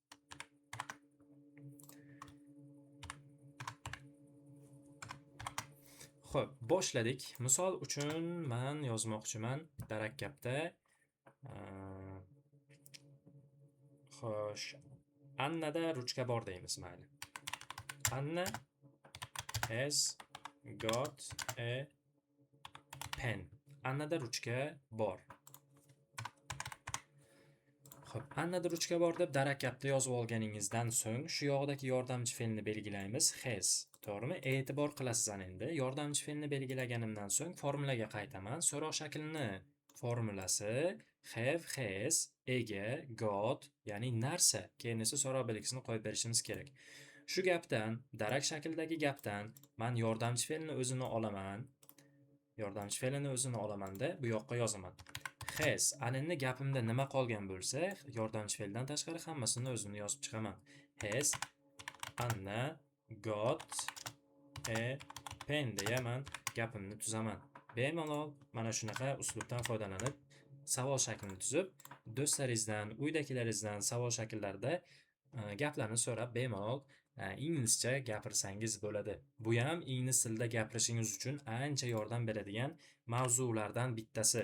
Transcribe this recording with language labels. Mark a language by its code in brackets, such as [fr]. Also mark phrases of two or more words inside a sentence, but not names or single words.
[uz] Xo'p, boshladik. Misol uchun men yozmoqchiman darak gapda. Xo'sh, Annada ruchka bor deymiz, mayli. [en] Anna has got a pen. [uz] Annada ruchka bor. Xo'p, Annada ruchka bor deb darak gapda yozib olganingizdan so'ng shu yoqdagi yordamchi fe'lni belgilaymiz, has. To'g'rimi? E'tibor qilasiz ana endi. Yordamchi fe'lni belgilaganimdan so'ng formulaga qaytaman. So'roq shaklini formulasi [en] have, has, [uz] ega, got, ya'ni narsa. Keyin esa so'roq belgisini qo'yib berishimiz kerak. Shu gapdan, darak shaklidagi gapdan men yordamchi fe'lni o'zini olaman. Yordamchi fe'lini o'zini olamanda bu yoqqa yozaman. Has, ana endi gapimda nima qolgan bo'lsa, yordamchi fe'ldan tashqari hammasini o'zini yozib chiqaman. [en] Has Anna got a pen [uz] deya men gapimni tuzaman. Bemalol mana shunaqa uslubdan foydalanib savol shaklini tuzib, do'stlaringizdan, uydagilaringizdan savol shakllarida gaplarni so'rab bemalol inglizcha gapirsangiz bo'ladi. Bu ham ingliz tilida gapirishingiz uchun ancha yordam beradigan mavzulardan bittasi.